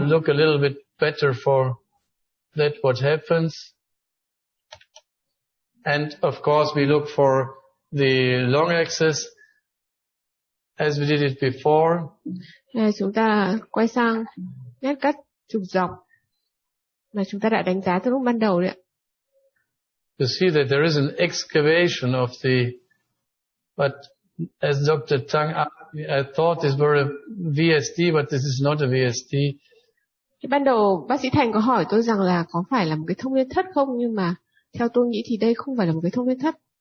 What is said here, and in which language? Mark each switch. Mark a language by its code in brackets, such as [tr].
[en] So look a little bit better for that what happens. And of course we look for the long axis as we did it before. [vi] Chúng ta quay sang nét cắt trục dọc mà chúng ta đã đánh giá từ lúc ban đầu đấy ạ. [en] You see that there is an excavation of the, but as Dr. Tang asked me, I thought this were a VSD, but this is not a VSD. [vi] Thì ban đầu bác sĩ Thành có hỏi tôi rằng là có phải là một cái thông liên thất không, nhưng mà theo tôi nghĩ thì đây không phải là một cái thông liên thất.